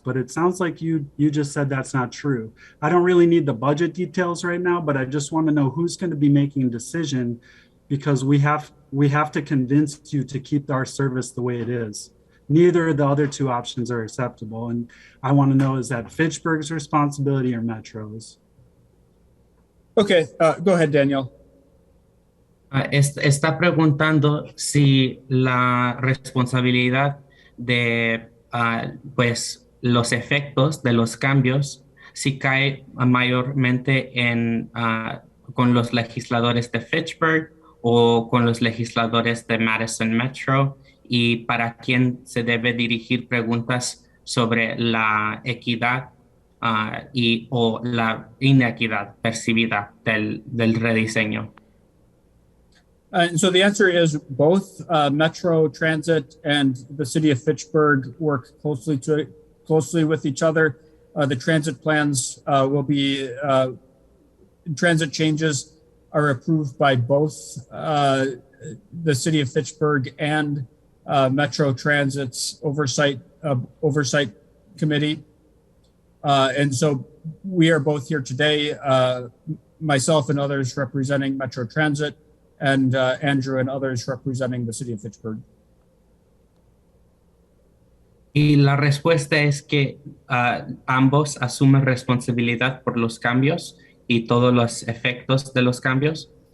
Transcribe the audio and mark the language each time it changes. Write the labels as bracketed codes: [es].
[en] But it sounds like you just said that's not true. I don't really need the budget details right now, but I just want to know who's going to be making a decision, because we have to convince you to keep our service the way it is. Neither of the other two options are acceptable. And I want to know, is that Fitchburg's responsibility or Metro's? Okay, go ahead, Daniel. [es] Está preguntando si la responsabilidad de pues los efectos de los cambios si cae mayormente con los legisladores de Fitchburg o con los legisladores de Madison Metro, y para quién se debe dirigir preguntas sobre la equidad o la inequidad percibida del rediseño. [en] And so the answer is both. Metro Transit and the city of Fitchburg work closely with each other. The transit plans will be, transit changes are approved by both the city of Fitchburg and Metro Transit's oversight committee. And so we are both here today, myself and others representing Metro Transit, and Andrew and others representing the city of Fitchburg. [es] Y la respuesta es que ambos asumen responsabilidad por los cambios y todos los efectos de los cambios.